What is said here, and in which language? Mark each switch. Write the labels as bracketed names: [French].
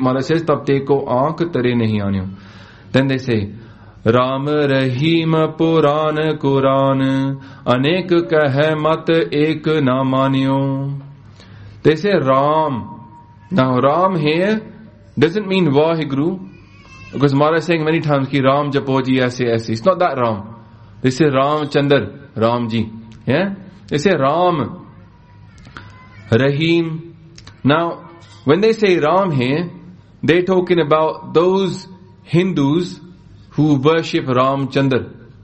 [English] Maharaj says, [Braj] Tab te ko aankh tare nahi aanyo. [English] Then they say, [Braj] Ram Rahim Puran Quran Anek kahe mat ek na maanyo. [English] They say, Ram. Now Ram here doesn't mean Vaheguru. Because Maharaj is saying many times, [Punjabi] ਕਿ ਰਾਮ ਜਪੋ ਜੀ ਐਸੇ ਐਸੇ. [English] It's not that Ram. They say Ram Chandar, Ram ji. Yeah? They say Ram, Rahim. Now, when they say Ram here, they're talking about those Hindus who worship Ram Chandar.